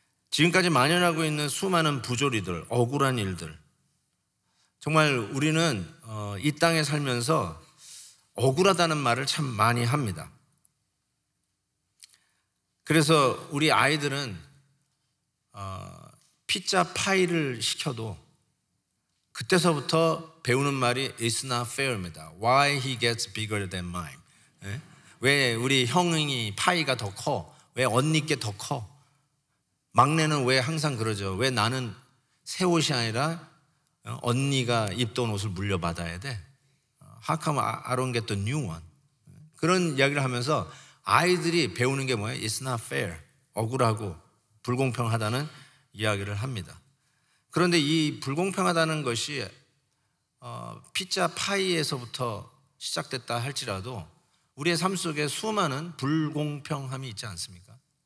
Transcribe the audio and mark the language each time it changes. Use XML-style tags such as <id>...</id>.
<ko>지금까지 만연하고 있는 수많은 부조리들, 억울한 일들, 정말 우리는 이 땅에 살면서 억울하다는 말을 참 많이 합니다. 그래서 우리 아이들은 피자 파이를 시켜도 그때서부터 배우는 말이</ko> <en>It's not fair</en> <ko>입니다.</ko> <en>Why he gets bigger than mine?</en> <ko>왜 우리 형이 파이가 더 커? 왜 언니께 더 커? 막내는 왜 항상 그러죠? 왜 나는 새 옷이 아니라 언니가 입던 옷을 물려받아야 돼?</ko> <en>How come I don't get the new one?</en> <ko>그런 이야기를 하면서 아이들이 배우는 게 뭐예요?</ko> <en>It's not fair.</en> <ko>억울하고 불공평하다는 이야기를 합니다. 그런데 이 불공평하다는 것이 피자 파이에서부터 시작됐다 할지라도 우리의 삶 속에 수많은 불공평함이 있지 않습니까?</ko>